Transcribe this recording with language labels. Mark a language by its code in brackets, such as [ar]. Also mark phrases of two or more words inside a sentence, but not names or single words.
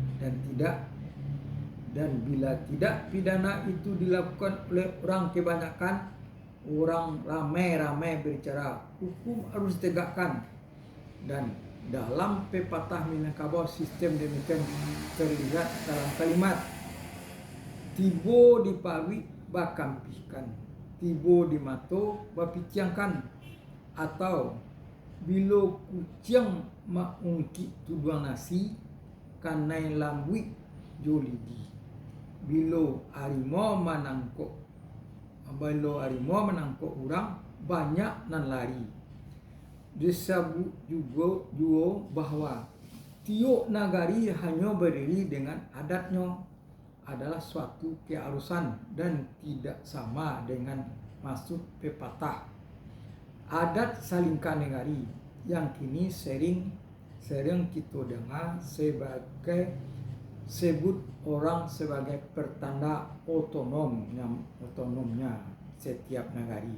[id] dan bila tidak pidana itu dilakukan oleh orang kebanyakan, orang ramai-ramai berbicara, hukum harus ditegakkan. Dan dalam pepatah Minangkabau sistem demikian terlihat dalam kalimat [min] tibo dipawi bakampihkan, tibo dimato bapiciangkan, atau bilo kucing maungki tuduang nasi kanai lambui jolidi, bilo harimau menangkok orang banyak nan lari. [id] Disebut juga bahwa tiuk nagari hanya berdiri dengan adatnya adalah suatu keharusan dan tidak sama dengan maksud pepatah adat [min] salingkan negari [id] yang kini sering kita dengar sebagai sebut orang sebagai pertanda otonomnya setiap negari.